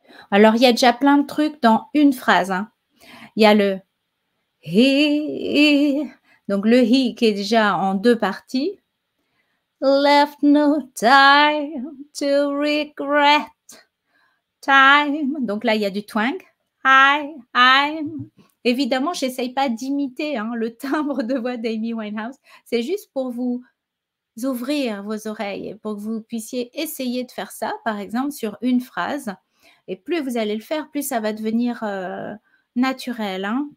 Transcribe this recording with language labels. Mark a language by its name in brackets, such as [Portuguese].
[French] Alors, il y a déjà plein de trucs dans une phrase. Il y a le « he », donc le « he » qui est déjà en deux parties. [English] Left no time to regret time. [French] Donc là, il y a du twang. [English] I'm. [French] Évidemment, j'essaye pas d'imiter le timbre de voix d'Amy Winehouse. C'est juste pour vous ouvrir vos oreilles, pour que vous puissiez essayer de faire ça, par exemple, sur une phrase. Et plus vous allez le faire, plus ça va devenir naturel.